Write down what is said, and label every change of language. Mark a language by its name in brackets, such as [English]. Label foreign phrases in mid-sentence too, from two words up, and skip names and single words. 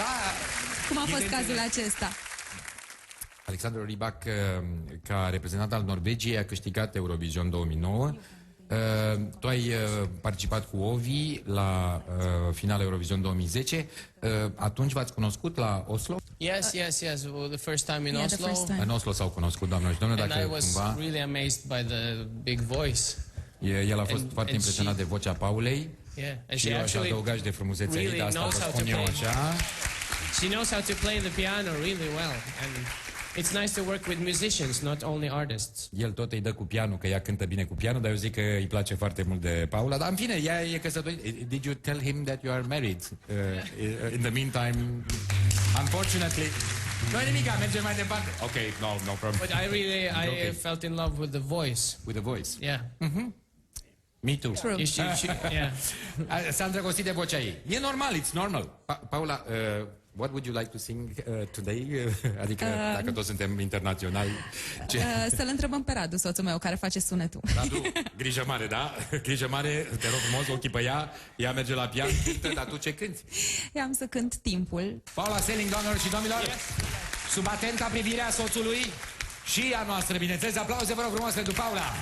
[Romanian] Cum a fost cazul acesta? Alexander Rybak, ca reprezentant al Norvegiei, a câștigat Eurovision 2009. Tu ai participat cu Ovi la finala Eurovision 2010. Atunci v-ați cunoscut la Oslo? [English] Yes. Well, the first time in Yeah, the Oslo. first time. [Romanian] În Oslo s-au cunoscut, doamnelor și domnilor, [English] And [Romanian] dacă [English] I was [Romanian] cumva... [English] really amazed by the big voice. [Romanian] El a fost foarte [English] and [Romanian] impresionat de vocea Paulei. [English] Yeah, and [Romanian] Și [English] she [Romanian] eu aș [English] actually [Romanian] adăuga și de frumusețea ei, [English] really [Romanian] dar asta [English] knows [Romanian] vă [English] how [Romanian] spun [English] to [Romanian] eu [English] play. [Romanian] așa. [English] She knows how to play the piano really well. And it's nice to work with musicians, not only artists. [Romanian] El tot îi dă cu pianul, că ea cântă bine cu pianul, dar eu zic că îi place foarte mult de Paula. Dar în fine, ea e căsătorită. [English] Did you tell him that you are married? In the meantime, unfortunately... [Romanian] Nu e nimic, mergem mai departe. [English] Ok, no problem. But I Okay. felt in love with the voice. With the voice. Yeah. Me too. Yeah. [Romanian] S-a îndrăgostit de vocea ei. E normal, [English] it's normal. Paula, what would you like to sing today? [Romanian] Adică, dacă toți suntem internaționali. Să-l întrebăm pe Radu, soțul meu, care face sunetul. Radu, grijă mare, da? Grijă mare, te rog frumos, ochii pe ea merge la pian, cântă, dar tu ce cânti? Eu am să cânt Timpul. Paula Selling, doamnelor și domnilor, sub atenta privirea soțului și a noastră, bineînțeles, aplauze, vă rog frumos, pentru Paula.